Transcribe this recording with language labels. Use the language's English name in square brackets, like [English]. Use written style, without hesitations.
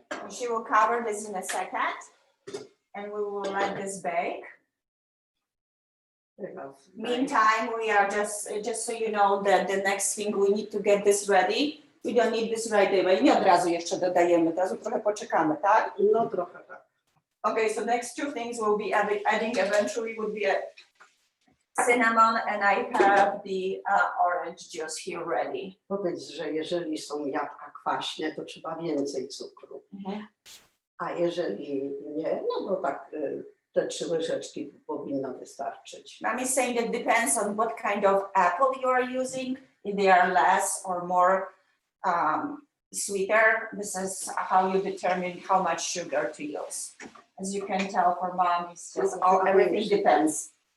[English] She will cover this in a second, and we will let this bake. Meantime, we are just so you know that the next thing we need to get this ready. We don't need this right away. [Polish] Nie od razu jeszcze dodajemy, od razu trochę poczekamy, tak? No trochę tak. [English] Okay, so next two things we'll be adding eventually would be a cinnamon, and I have the orange juice here ready. [Polish] Powiedz, że jeżeli są jabłka kwaśne, to trzeba więcej cukru. A jeżeli nie, no to tak te 3 łyżeczki powinno wystarczyć. [English] Mommy's saying that depends on what kind of apple you are using. If they are less or more sweeter, this is how you determine how much sugar to use. As you can tell, for mom, it's just everything depends.